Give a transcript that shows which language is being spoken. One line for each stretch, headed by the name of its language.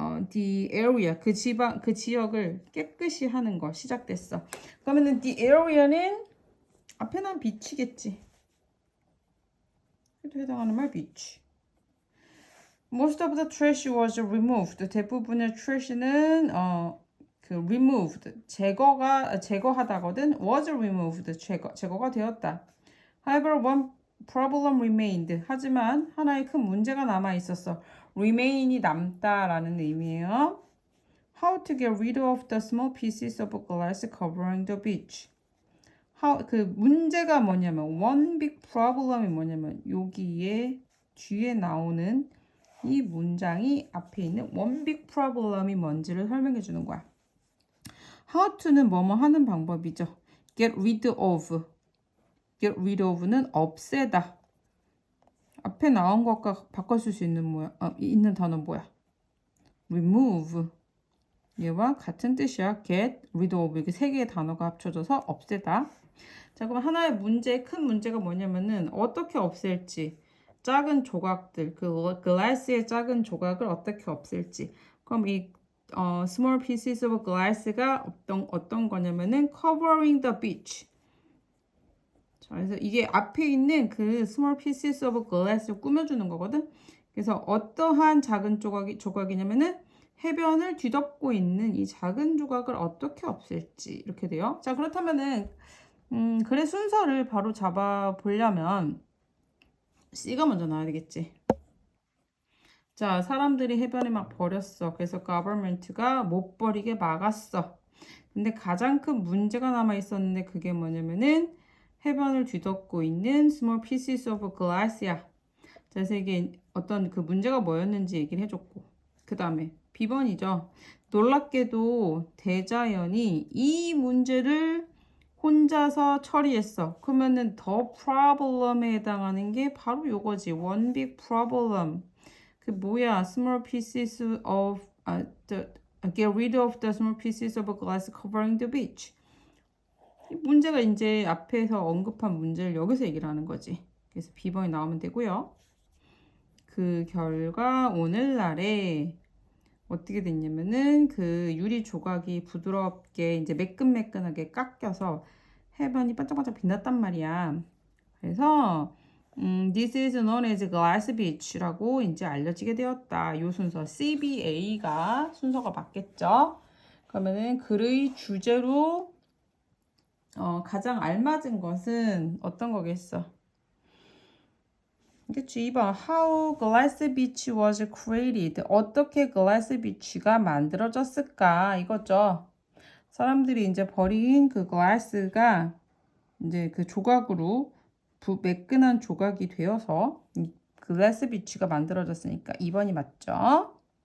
English: the area
Korean: 그 지역을 깨끗이 하는 거 시작됐어. 그러면은 the area는 앞에 난 beach겠지. 그래도 해당하는 말 beach.
English: Most of the trash was removed.
Korean: 대부분의 trash는 removed 제거하다거든. was removed 제거가 되었다.
English: However, one problem remained.
Korean: 하지만 하나의 큰 문제가 남아 있었어. remain이 남다라는 의미예요.
English: How to get rid of the small pieces of glass covering the beach.
Korean: 그 문제가 뭐냐면
English: one big problem
Korean: 이 뭐냐면 여기에 뒤에 나오는 이 문장이 앞에 있는 one big problem이 뭔지를 설명해 주는 거야. How to는 뭐뭐 하는 방법이죠.
English: Get rid of. Get rid of
Korean: 는 없애다. 앞에 나온 것과 바꿔줄 수 있는 단어 뭐야? remove. 얘와 같은 뜻이야.
English: get rid of.
Korean: 이렇게 세 개의 단어가 합쳐져서 없애다. 자, 그럼 하나의 큰 문제가 뭐냐면은 어떻게 없앨지. 작은 조각들, 그 glass의 작은 조각을 어떻게 없앨지. 그럼 이
English: small pieces of glass가
Korean: 어떤 거냐면은
English: covering the beach.
Korean: 자, 그래서 이게 앞에 있는 그
English: small pieces of glass
Korean: 를 꾸며주는 거거든. 그래서 어떠한 작은 조각이냐면은 해변을 뒤덮고 있는 이 작은 조각을 어떻게 없앨지 이렇게 돼요. 자, 그렇다면은 글의 순서를 바로 잡아 보려면 C가 먼저 나와야 되겠지. 자, 사람들이 해변에 막 버렸어. 그래서 government가 못 버리게 막았어. 근데 가장 큰 문제가 남아 있었는데 그게 뭐냐면은 해변을 뒤덮고 있는
English: small pieces of glass
Korean: 야. 자, 그래서 이게 어떤 그 문제가 뭐였는지 얘기를 해줬고 그 다음에 B번이죠. 놀랍게도 대자연이 이 문제를 혼자서 처리했어. 그러면은 the problem에 해당하는 게 바로 요거지.
English: one big problem.
Korean: 그 뭐야?
English: small pieces of get rid of the small pieces of glass covering the beach.
Korean: 이 문제가 이제 앞에서 언급한 문제를 여기서 얘기를 하는 거지. 그래서 B번이 나오면 되고요. 그 결과 오늘날에 어떻게 됐냐면은 그 유리 조각이 부드럽게 이제 매끈매끈하게 깎여서 해변이 반짝반짝 빛났단 말이야. 그래서
English: This is known as glass beach
Korean: 라고 이제 알려지게 되었다. 요 순서 CBA가 순서가 맞겠죠? 그러면은 글의 주제로 가장 알맞은 것은 어떤 거겠어? 그치, 2번.
English: How glass beach was created.
Korean: 어떻게 glass beach가 만들어졌을까? 이거죠. 사람들이 이제 버린 그 glass가 이제 그 조각으로 매끈한 조각이 되어서 glass beach가 만들어졌으니까 2번이 맞죠?